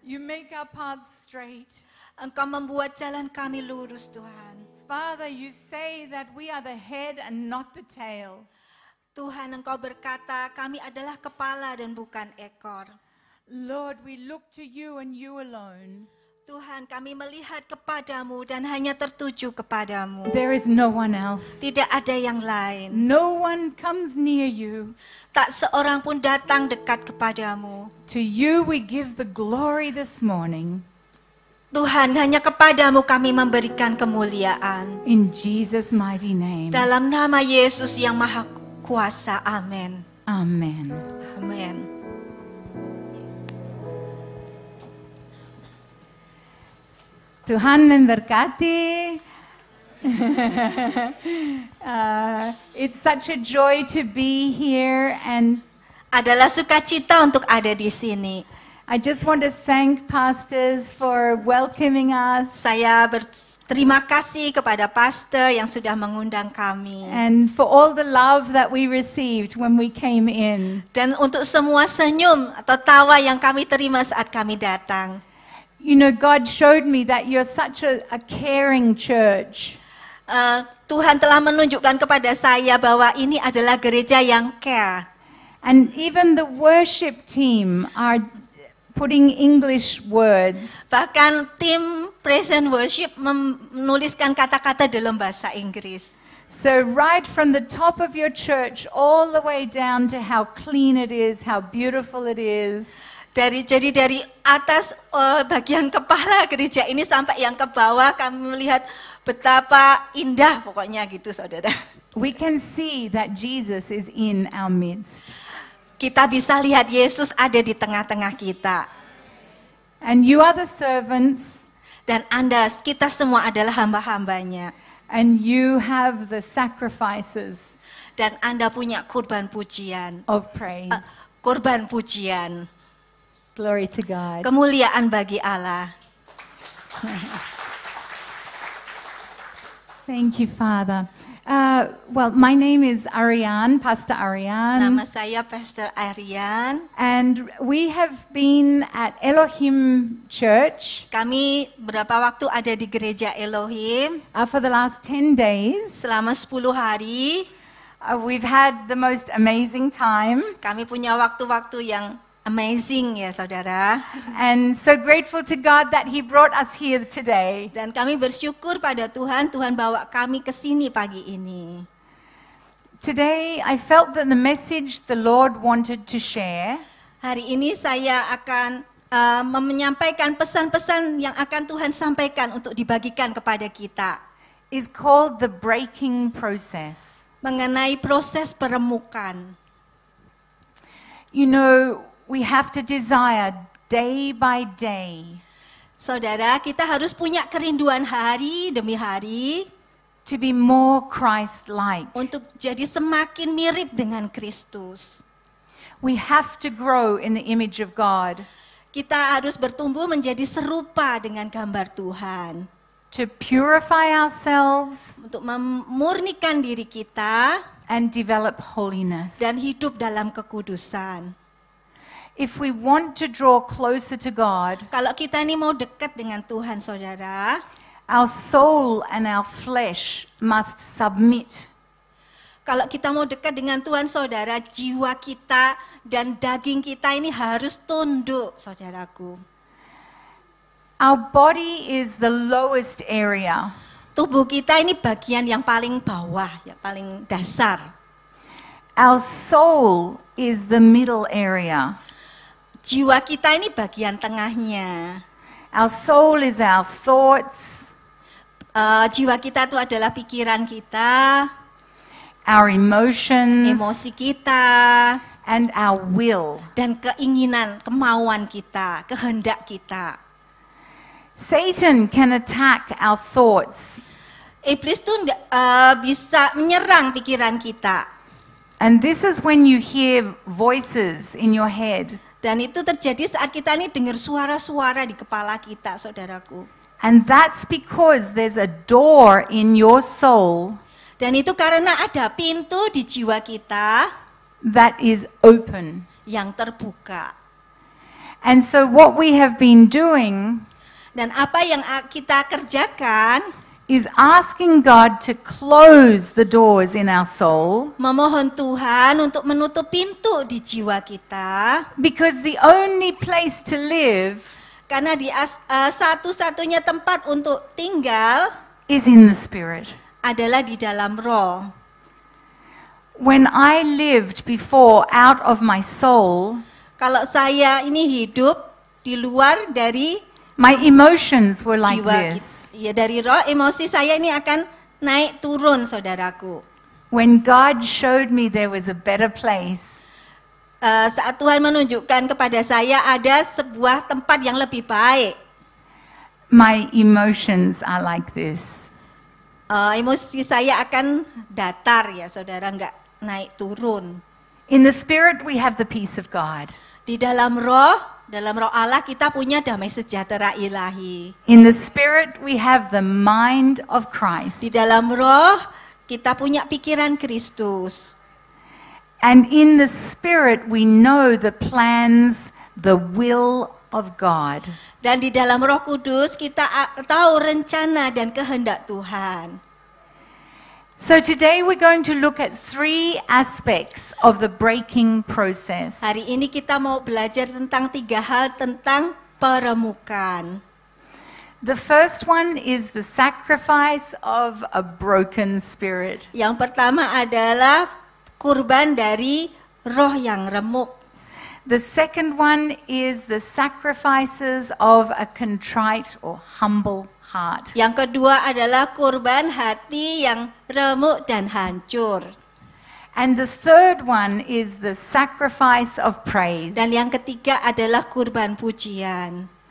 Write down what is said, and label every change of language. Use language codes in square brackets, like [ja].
[en] You make our paths straight. [id] Engkau membuat jalan kami lurus Tuhan. [en] Father, you say that we are the head and not the tail. [id] Tuhan, Engkau berkata kami adalah kepala dan bukan ekor. [en] Lord, we look to you and you alone. [id] Tuhan, kami melihat kepadamu dan hanya tertuju kepadamu. [en] There is no one else. [id] Tidak ada yang lain. [en] No one comes near you. [id] Tak seorang pun datang dekat kepadamu. [en] To you we give the glory this morning. [id] Tuhan, hanya kepadamu kami memberikan kemuliaan. [en] In Jesus' mighty name. [id] Dalam nama Yesus yang Maha Kuasa. Amin. [en] Amen. [id] Amin. Tuhan memberkati. [en] It's such a joy to be here, and [id] Adalah sukacita untuk ada di sini. [en] I just want to thank pastors for welcoming us [id] Saya berterima kasih kepada pastor yang sudah mengundang kami. [en] and for all the love that we received when we came in. [id] Dan untuk semua senyum atau tawa yang kami terima saat kami datang. [en] You know, God showed me that you're such a caring church. [id] Tuhan telah menunjukkan kepada saya bahwa ini adalah gereja yang care. [en] And even the worship team are putting English words. [id] Bahkan tim [en] praise and worship [id] menuliskan kata-kata dalam bahasa Inggris. [en] So right from the top of your church all the way down to how clean it is, how beautiful it is. [id] Jadi dari atas bagian kepala gereja ini sampai yang ke bawah kami melihat betapa indah pokoknya gitu saudara. [en] We can see that Jesus is in our midst. [id] Kita bisa lihat Yesus ada di tengah-tengah kita. [en] And you are the servants, [id] Dan kita semua adalah hamba-hambanya. [en] and you have the sacrifices [id] Dan Anda punya kurban pujian. [en] of praise. [id] Kurban pujian. [en] Glory to God. [id] Kemuliaan bagi Allah. [en] Thank you, Father. Well, my name is Ariane, Pastor Ariane, [id] Nama saya Pastor Arian. [en] and we have been at Elohim Church [id] Kami berapa waktu ada di gereja Elohim [en] for the last 10 days. [id] selama 10 hari. [en] We've had the most amazing time, [id] Kami punya waktu-waktu yang amazing ya saudara. [en] and so grateful to God that He brought us here today. [id] Dan kami bersyukur pada Tuhan, Tuhan bawa kami ke sini pagi ini. [en] Today, I felt that the message the Lord wanted to share [id] Hari ini saya akan menyampaikan pesan-pesan yang akan Tuhan sampaikan untuk dibagikan kepada kita. [en] is called the breaking process. [id] Mengenai proses peremukan. [en] You know, we have to desire day by day [id] Saudara, kita harus punya kerinduan hari demi hari [en] to be more Christ-like. [id] untuk jadi semakin mirip dengan Kristus. [en] We have to grow in the image of God, [id] Kita harus bertumbuh menjadi serupa dengan gambar Tuhan. [en] to purify ourselves [id] Untuk memurnikan diri kita [en] and develop holiness. [id] dan hidup dalam kekudusan. [en] If we want to draw closer to God, [id] Kalau kita ini mau dekat dengan Tuhan, saudara, [en] our soul and our flesh must submit. [id] kalau kita mau dekat dengan Tuhan, saudara, jiwa kita dan daging kita ini harus tunduk, saudaraku. [en] Our body is the lowest area. [id] Tubuh kita ini bagian yang paling bawah, yang paling dasar. [en] Our soul is the middle area. [id] Jiwa kita ini bagian tengahnya. [en] Our soul is our thoughts, [id] Jiwa kita itu adalah pikiran kita, [en] our emotions, [id] emosi kita, [en] and our will. [id] dan keinginan, kemauan kita, kehendak kita. [en] Satan can attack our thoughts, [id] Iblis tuh bisa menyerang pikiran kita. [en] and this is when you hear voices in your head, [id] Dan itu terjadi saat kita nih dengar suara-suara di kepala kita, saudaraku. [en] and that's because there's a door in your soul [id] Dan itu karena ada pintu di jiwa kita [en] that is open. [id] yang terbuka. [en] And so what we have been doing [id] Dan apa yang kita kerjakan, [en] is asking God to close the doors in our soul, [id] memohon Tuhan untuk menutup pintu di jiwa kita, [en] because the only place to live [id] karena satu-satunya tempat untuk tinggal [en] is in the Spirit. [id] adalah di dalam roh. [en] When I lived before out of my soul, [id] Kalau saya ini hidup di luar dari [en] my emotions were like [id] jiwa [en] this. [id] kita, ya dari roh, emosi saya ini akan naik turun, saudaraku. [en] When God showed me there was a better place, [id] Saat Tuhan menunjukkan kepada saya ada sebuah tempat yang lebih baik, [en] my emotions are like this. [id] Emosi saya akan datar, ya saudara, nggak naik turun. [en] In the Spirit we have the peace of God. [id] Di dalam roh Allah kita punya damai sejahtera ilahi. [en] In the Spirit we have the mind of Christ. [id] Di dalam roh kita punya pikiran Kristus. [en] And in the Spirit we know the plans, the will of God. [id] Dan di dalam Roh Kudus kita tahu rencana dan kehendak Tuhan. [en] So today we're going to look at 3 aspects of the breaking process. [id] Hari ini kita mau belajar tentang 3 hal tentang peremukan. [en] The first one is the sacrifice of a broken spirit. [id] Yang pertama adalah kurban dari roh yang remuk. [en] The second one is the sacrifices of a contrite or humble heart. [id] Yang kedua adalah kurban hati yang remuk dan hancur. [en] And the third one is the sacrifice of praise. [id] Dan yang ketiga adalah kurban pujian.